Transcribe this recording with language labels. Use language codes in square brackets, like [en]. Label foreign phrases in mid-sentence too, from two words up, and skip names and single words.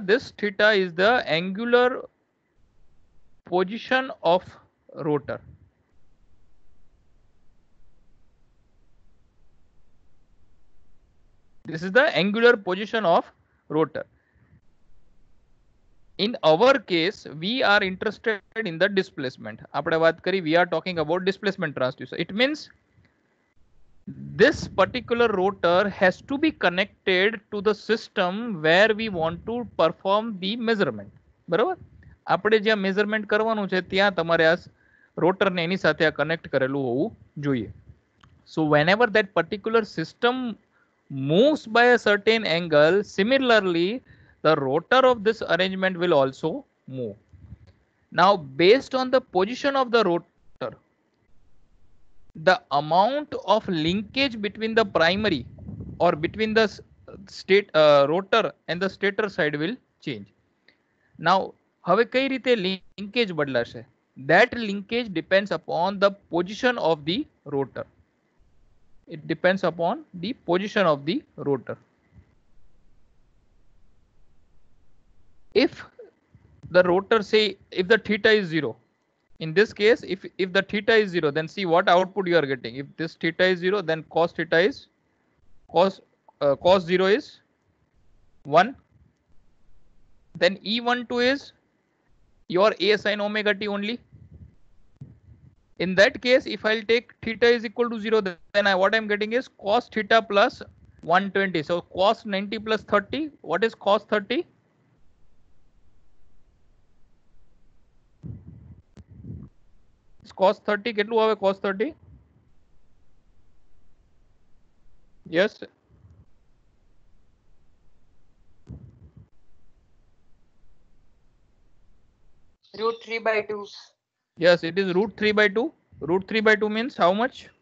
[en] This theta is the angular position of rotor. This is the angular position of rotor. In our case, we are interested in the displacement. [gu] આપણે વાત કરી, [en] we are talking about displacement transducer. It means this particular rotor has to be connected to the system where we want to perform the measurement. [gu] બરાબર? આપણે જ્યાં measurement કરવાનું છે ત્યાં તમારે આ rotor ને એની સાથે આ connect કરેલું હોવું જોઈએ. [en] So whenever that particular system moves by a certain angle, similarly the rotor of this arrangement will also move. Now based on the position of the rotor, the amount of linkage between the primary or between the rotor and the stator side will change. [gu] Now હવે કઈ રીતે linkage બદલાશે? [en] That linkage depends upon the position of the rotor. It depends upon the position of the rotor. If the rotor, say if the theta is 0, in this case if the theta is 0, then see what output you are getting. If this theta is 0, then cos theta is cos 0 is 1. Then E12 is your A sin omega t only. In that case, if I'll take theta is equal to 0, then what I'm getting is cos theta plus 120. So cos 90 plus 30. What is cos 30? Cos 30 [gu] કેટલું આવે? [en] Cos 30? Yes. Root 3 by 2. Yes, it is root 3 by 2. Root 3 by 2 means how much?